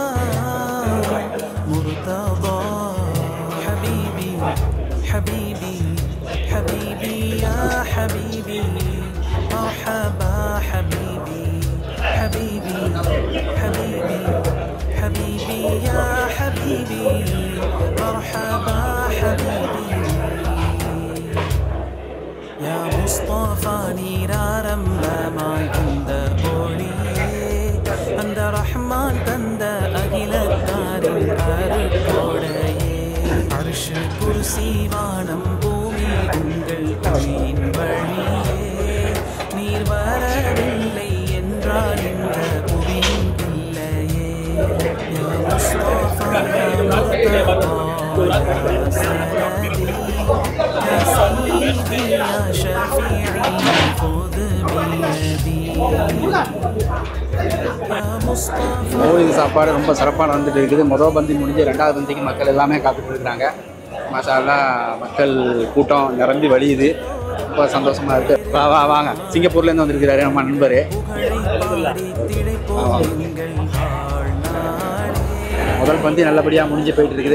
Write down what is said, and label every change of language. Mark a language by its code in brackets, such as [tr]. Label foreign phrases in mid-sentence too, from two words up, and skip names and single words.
[ar] مرتضى حبيبي حبيبي حبيبي يا حبيبي مرحبا حبيبي حبيبي حبيبي حبيبي يا حبيبي مرحبا حبيبي يا مصطفى [ta] நீராரம்பமாய் வந்த ஒளியே அந்த ரஹ்மான் தந்த அகிலத்தாரின் அருட்கொடையே அர்ஷ் குர்சி வானம் பூமி உங்கள் ஒளியின் வழியே நீர் வரவில்லை என்றால் இந்த புவியின் பிள்ளையே [ar] يا مصطفى يا مرتضى يا سندي يا سيدي يا شفيعي خذ بيدي يا مصطفى. [ta] மௌலிது சாப்பாடு ரொம்ப சிறப்பாக நடந்துட்டு இருக்குது. முதல் பந்தி முடிஞ்சு ரெண்டாவது பந்திக்கு மக்கள் எல்லாமே காத்துட்டு இருக்கிறாங்க. [ar] ما شاء الله, [ta] மக்கள் கூட்டம் நிரம்பி வழியுது. ரொம்ப சந்தோஷமா இருக்கு. வாங்க, சிங்கப்பூர்லேருந்து வந்திருக்கிறாரு நம்ம நண்பர். முதல் பந்தி நல்லபடியாக முடிஞ்சு போயிட்டு இருக்குது.